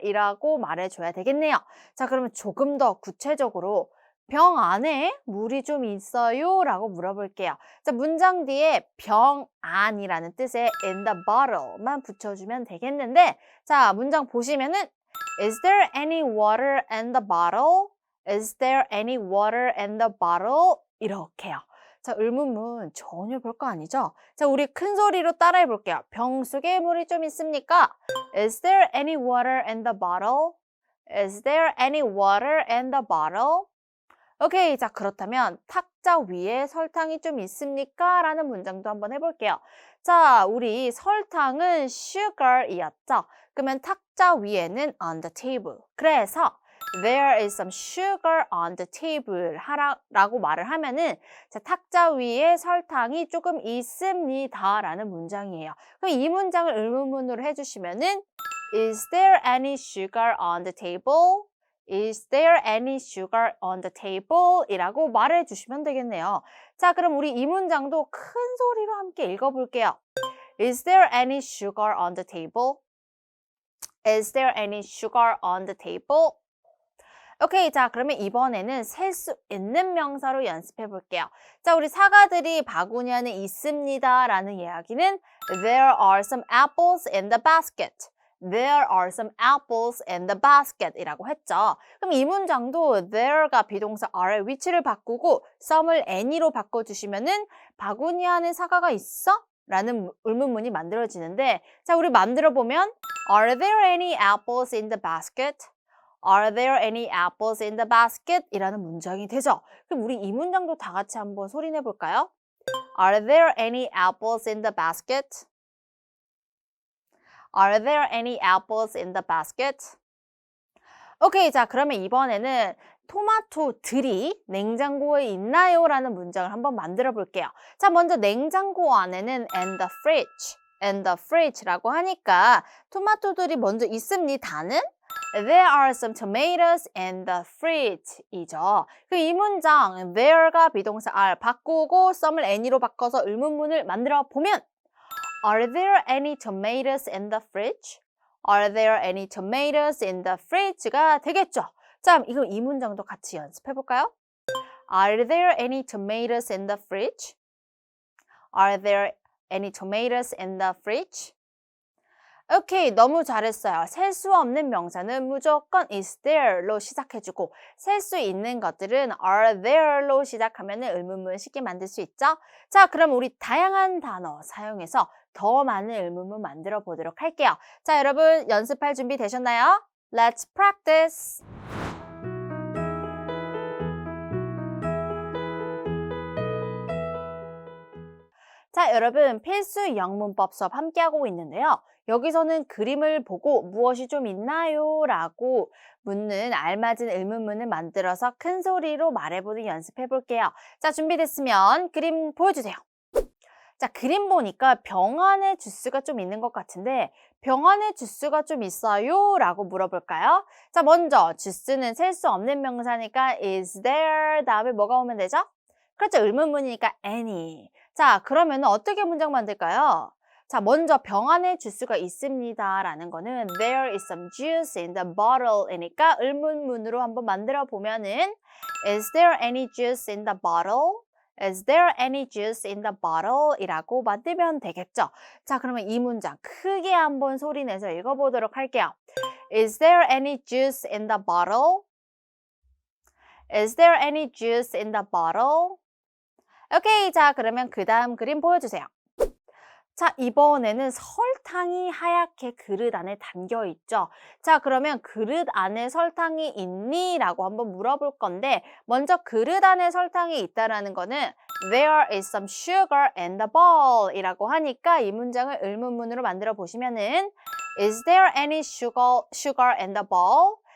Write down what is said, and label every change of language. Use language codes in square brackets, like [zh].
[ko] 이라고 말해줘야 되겠네요. 자, 그러면 조금 더 구체적으로 병 안에 물이 좀 있어요? 라고 물어볼게요. 자, 문장 뒤에 병 안이라는 뜻의 in the bottle만 붙여주면 되겠는데 자, 문장 보시면은 [en] Is there any water in the bottle? Is there any water in the bottle? [ko] 이렇게요. 자, 의문문 전혀 별거 아니죠? 자, 우리 큰 소리로 따라해 볼게요. 병 속에 물이 좀 있습니까? [en] Is there any water in the bottle? Is there any water in the bottle? [ko] 오케이, 자, 그렇다면 탁자 위에 설탕이 좀 있습니까? 라는 문장도 한번 해볼게요. 자, 우리 설탕은 sugar이었죠? 그러면 탁자 위에는 on the table. 그래서 [en] There is some sugar on the table [ko] 라고 말을 하면은 자, 탁자 위에 설탕이 조금 있습니다 라는 문장이에요. 그럼 이 문장을 의문문으로 해주시면은 [en] Is there any sugar on the table? Is there any sugar on the table? [ko] 이라고 말해 주시면 되겠네요. 자, 그럼 우리 이 문장도 큰 소리로 함께 읽어볼게요. [en] Is there any sugar on the table? Is there any sugar on the table? [ko] 오케이, 자, 그러면 이번에는 셀 수 있는 명사로 연습해 볼게요. 자, 우리 사과들이 바구니 안에 있습니다 라는 이야기는 [en] There are some apples in the basket. There are some apples in the basket [ko] 이라고 했죠. 그럼 이 문장도 there가 비동사 are의 위치를 바꾸고 some을 any로 바꿔주시면은 바구니 안에 사과가 있어? 라는 의문문이 만들어지는데 자, 우리 만들어 보면 [en] Are there any apples in the basket? Are there any apples in the basket? [ko] 이라는 문장이 되죠. 그럼 우리 이 문장도 다 같이 한번 소리내 볼까요? [en] Are there any apples in the basket? Are there any apples in the basket? [ko] 오케이, 자, 그러면 이번에는 토마토들이 냉장고에 있나요? 라는 문장을 한번 만들어 볼게요. 자, 먼저 냉장고 안에는 in the fridge, in the fridge라고 하니까 토마토들이 먼저 있습니다는 [en] There are some tomatoes in the fridge [ko] 이죠. 그럼 이 문장 there가 비동사 are 바꾸고 some을 any로 바꿔서 의문문을 만들어 보면 [en] Are there any tomatoes in the fridge? Are there any tomatoes in the fridge가 되겠죠? [ko] 자, 이거 이 문장도 같이 연습해 볼까요? [en] Are there any tomatoes in the fridge? Are there any tomatoes in the fridge? [ko] 오케이, 너무 잘했어요. 셀 수 없는 명사는 무조건 is there로 시작해주고 셀 수 있는 것들은 are there로 시작하면 의문문 쉽게 만들 수 있죠? 자, 그럼 우리 다양한 단어 사용해서 더 많은 의문문 만들어 보도록 할게요. 자, 여러분 연습할 준비 되셨나요? [en] Let's practice! [ko] 자, 여러분 필수 영문법 수업 함께하고 있는데요. 여기서는 그림을 보고 무엇이 좀 있나요? 라고 묻는 알맞은 의문문을 만들어서 큰 소리로 말해보는 연습해 볼게요. 자, 준비됐으면 그림 보여주세요. 자, 그림 보니까 병 안에 주스가 좀 있는 것 같은데 병 안에 주스가 좀 있어요? 라고 물어볼까요? 자, 먼저 주스는 셀 수 없는 명사니까 is there 다음에 뭐가 오면 되죠? 그렇죠. 의문문이니까 any. 자, 그러면 어떻게 문장 만들까요? 자, 먼저 병 안에 주스가 있습니다 라는 거는 [en] there is some juice in the bottle [ko] 이니까 의문문으로 한번 만들어 보면은 [en] is there any juice in the bottle? Is there any juice in the bottle? [ko] 이라고 만들면 되겠죠. 자, 그러면 이 문장 크게 한번 소리 내서 읽어보도록 할게요. Is there any juice in the bottle? Is there any juice in the bottle? 오케이, 자, 그러면 그 다음 그림 보여주세요. 자, 이번에는 설탕이 하얗게 그릇 안에 담겨 있죠. 자, 그러면 그릇 안에 설탕이 있니? 라고 한번 물어볼 건데 먼저 그릇 안에 설탕이 있다라는 거는 [en] There is some sugar in the bowl [ko] 이라고 하니까 이 문장을 의문문으로 만들어 보시면은 [en] Is there any sugar in the bowl?